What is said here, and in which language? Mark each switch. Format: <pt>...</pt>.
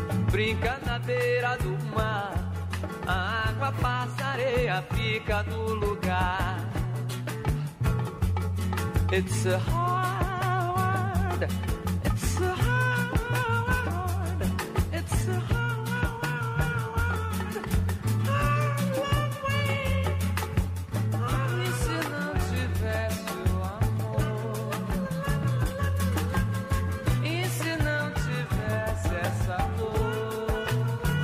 <pt>Brinca na beira do mar, a água passa, a areia fica no lugar.</pt> <en>It's a hard, it's a hard, it's a hard, hard way.</en> <pt>Ah, e se não tivesse o amor? E se não tivesse essa dor?</pt>